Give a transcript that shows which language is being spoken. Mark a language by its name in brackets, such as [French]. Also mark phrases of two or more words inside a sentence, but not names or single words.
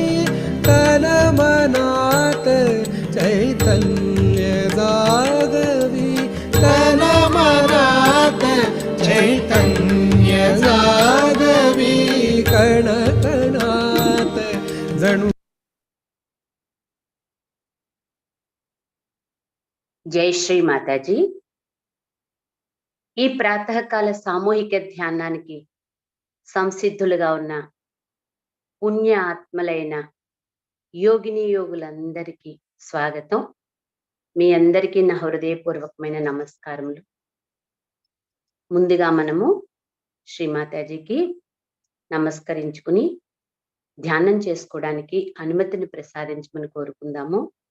[Marathi] तन मनात चैतन्य जागवी, तन मनात चैतन्य जागवी। कण कणात जणू। जय श्री माताजी। [Telugu] ఈ ప్రాతకాల సామూహిక ధ్యానానికి సంసిద్ధులుగా ఉన్న పుణ్య ఆత్మలైన యోగిని యోగులందరికీ స్వాగతం. మీ అందరికీ నా హృదయపూర్వకమైన నమస్కారములు. ముందుగా మనము శ్రీమాతాజీకి నమస్కరించుకుని ధ్యానం చేసుకోవడానికి అనుమతిని ప్రసాదించమని కోరుకుందాము.